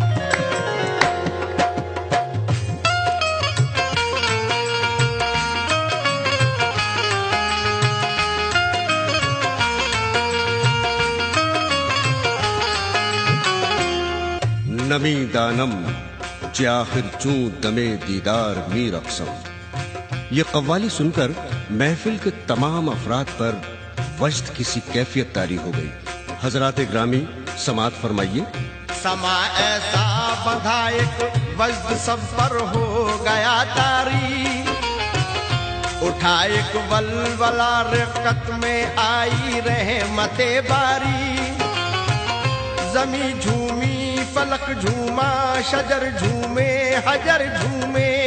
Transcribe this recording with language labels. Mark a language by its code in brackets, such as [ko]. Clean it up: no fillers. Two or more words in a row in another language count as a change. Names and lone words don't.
[fa] نمی دانم چہ آخر چوں دمے دیدار می رقصم. [ur] یہ قوالی سن کر محفل کے تمام افراد پر وجد کسی کیفیت طاری ہو گئی. حضرات گرامی سماعت فرمائیے. سما ایسا بندھا ایک وجد سب پر ہو گیا طاری اٹھا ایک ولولہ رقت میں آئی رحمت باری زمیں جھومی فلک جھوما شجر جھومے حجر جھومے